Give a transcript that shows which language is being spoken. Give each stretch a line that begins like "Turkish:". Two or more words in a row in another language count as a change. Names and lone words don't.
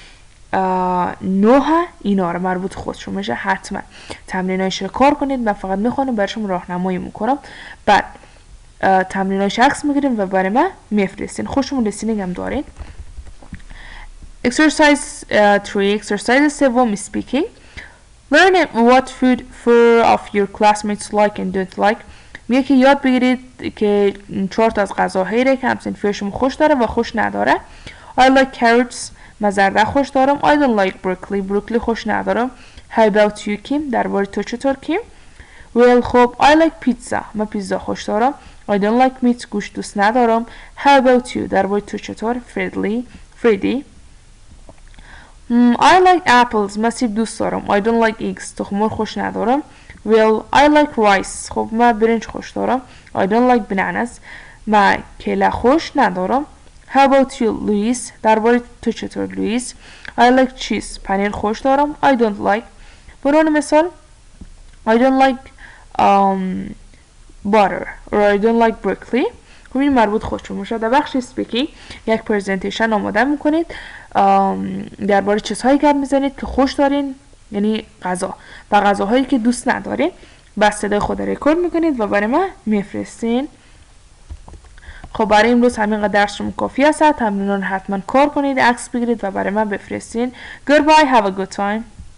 Persian: 9 اینا رو مربوط خودشون میشه حتما تمرینایش رو کار کنید من فقط میخوانم براشون راهنمایی میکنم بعد تمرینایش عکس میگیریم و برای من میفرستین خوشمون لیسنینگ هم دارین
English: exercise 3 exercise 7 speaking learn what food 4 of your classmates like and don't like
Persian: میگه که یاد بگیرید که 4 تا از غذاهایی رو که همسنفیشون خوش داره و خوش نداره
English: I like carrots
Persian: من زرده خوش دارم
English: I don't like broccoli
Persian: بروکلی خوش ندارم
English: How about you
Persian: کیم درباره تو چطور کیم Well خب
English: I like pizza
Persian: من پیتزا خوش دارم
English: I don't like meat
Persian: گوشت دوست ندارم
English: How about you
Persian: درباره تو چطور Freddie
English: I like apples
Persian: من سیب دوست دارم
English: I don't like eggs
Persian: تخم مرغ خوش ندارم
English: Well I like rice
Persian: خب من برنج خوش دارم
English: I don't like bananas
Persian: من کیله خوش ندارم
English: How about you Louis
Persian: درباره تو چطور
English: Louis I like cheese
Persian: پنیر خوش دارم
English: I don't like
Persian: برای مثال
English: I don't like butter or I don't like broccoli
Persian: خب این مربوط خودشون میشه در بخش speaking یک پرزنتیشن آماده میکنید درباره چیزهایی گپ میزنید که خوش دارین یعنی غذا و غذاهایی که دوست ندارین بس صدای خود را رکورد میکنید و برای من میفرستین خب برای امروز همینقدر درسشون کافی است تمرینان حتما کار کنید عکس بگیرید و برای من بفرستین
English: Goodbye have a good time